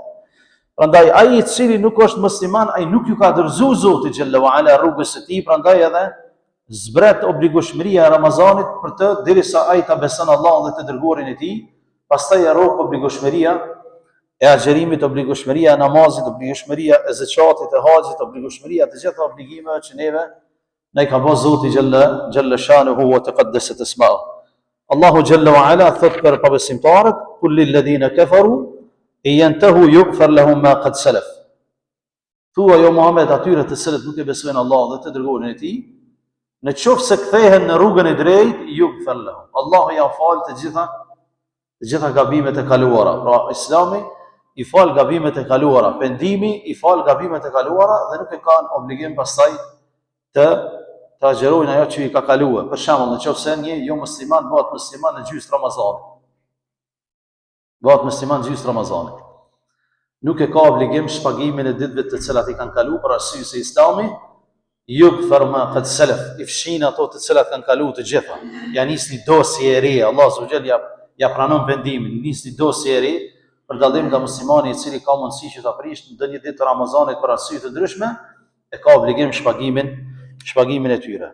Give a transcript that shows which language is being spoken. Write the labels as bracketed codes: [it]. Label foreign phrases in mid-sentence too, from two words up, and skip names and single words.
[sq] Prandaj ai i cili nuk është musliman, ai nuk ju ka dorëzuar Zoti xhallahu ala rrugës së tij, prandaj edhe zbret obligueshmëria e Ramazanit për të derisa ai ta beson Allahun dhe të dërguarin e tij, pastaj e rrok obligueshmëria e agjerimit, obligueshmëria e namazit, obligueshmëria e zakatit, e haxhit, obligueshmëria të gjitha obligimeve që neve na i ka bërë Zoti [ar] جل شأنه وتقدست أسماؤه. [sq] Allahu [ar] جل وعلا [sq] thot për pabesimtarët, [ar] قل للذين كفروا إن ينتهوا يغفر لهم ما قد سلف. [sq] Thua jo Muhammed atyre të cilët nuk e besojnë Allah dhe të dërguarin e tij, në qoftë se kthehen në rrugën e drejtë, [ar] يغفر لهم. [sq] Allahu ja fal të gjitha gabimet e kaluara. Pra Islami i fal gabimet e kaluara, pendimi i fal gabimet e kaluara dhe nuk e kanë obligim pastaj të agjerojnë ajo që i ka kaluar. Për shembull, nëse një jo musliman bëhet musliman në gjysmë Ramazanit. Bëhet musliman në gjysmë Ramazanit. Nuk e ka obligim shpagimin e ditëve të cilat i kanë kaluar për arsye se Islami [ar] يغفر ما قد سلف, [sq] i fshin ato të cilat kanë kaluar të gjitha. Ja nisni dosje e re, Allah subhanahu ja pranon pendimin, nisni dosje e re për dallim nga muslimani i cili ka mundësi që ta prishë në ndonjë ditë të Ramazanit për arsye të ndryshme, e ka obligim shpagimin e tyre.